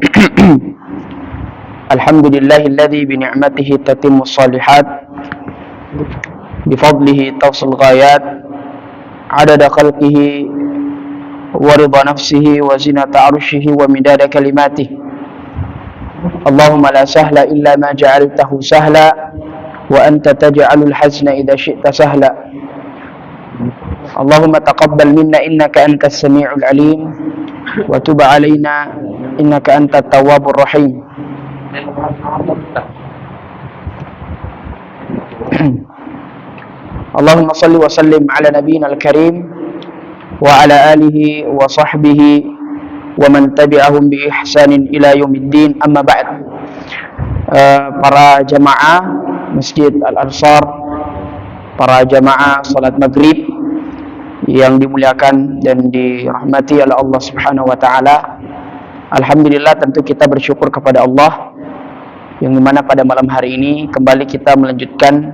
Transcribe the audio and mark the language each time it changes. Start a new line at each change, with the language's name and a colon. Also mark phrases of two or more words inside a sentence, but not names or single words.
Arabic: الحمد لله الذي بنعمته تتم الصالحات، بفضله توصل الغايات، عدد خلقه ورضا نفسه وزنة عرشه ومداد كلماته. اللهم لا سهل إلا ما جعلته سهلا وأنت تجعل الحزن إذا شئت سهلا. اللهم تقبل منا إنك أنت السميع العليم وتب علينا إنك أنت التواب الرحيم. اللهم صل وسلم على نبينا الكريم وعلى آله وصحبه ومن تبعهم بإحسان إلى يوم الدين، أما بعد.
Indonesian: Para jamaah Masjid Al-Ansar, para jamaah salat maghrib yang dimuliakan dan dirahmati oleh Allah
Arabic: سبحانه وتعالى.
Indonesian: Alhamdulillah, tentu kita bersyukur kepada Allah yang dimana pada malam hari ini kembali kita melanjutkan